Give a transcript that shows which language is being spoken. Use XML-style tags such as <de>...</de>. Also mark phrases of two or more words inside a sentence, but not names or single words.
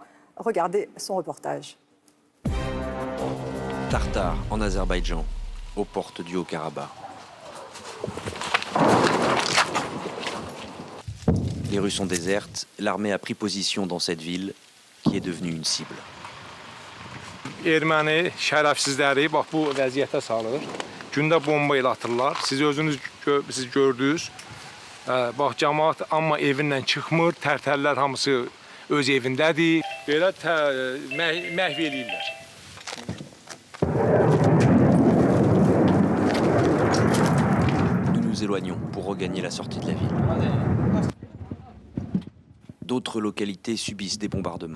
<fr>Regardez son reportage. Tartare, en Azerbaïdjan, aux portes du Haut-Karabakh. Les rues sont désertes. L'armée a pris position dans cette ville qui est devenue une cible.</fr> <az>Erməni şərəfsizləri bax bu vəziyyətə salır. Gündə bomba ilə atırlar. Siz özünüz gördünüz. Bax cəmaət amma evindən çıxmır. Tərtəllər hamısı öz evindədir. Belə məhv eləyirlər.</az> <fr>Nous nous éloignons pour regagner la sortie de la ville. D'autres localités subissent des bombardements.</fr>